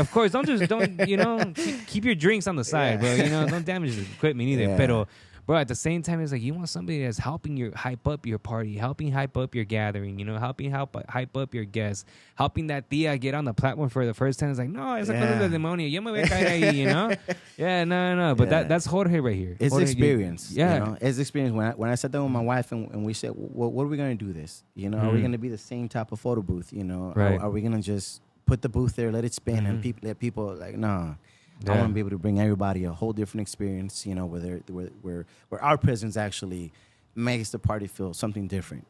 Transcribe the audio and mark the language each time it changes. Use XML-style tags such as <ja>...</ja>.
<en>Of course, don't keep your drinks on the side, bro. Don't damage the equipment either. Yeah. Pero, bro, at the same time, it's like you want somebody that's helping you hype up your party, helping hype up your gathering, helping hype up your guests, helping that tia get on the platform for the first time. It's like, no,</en> <es>esa cosa es demonio. Yo me voy a caer ahí,</es> <en>Yeah, no. But that's Jorge right here. It's Jorge, experience. Yeah. It's experience. When I sat down with my wife and we said, what are we going to do this? Are we going to be the same type of photo booth? Right. Are we going to just put the booth there, let it spin, and let people like, nah. Yeah. I want to be able to bring everybody a whole different experience, where our presence actually makes the party feel something different.</en>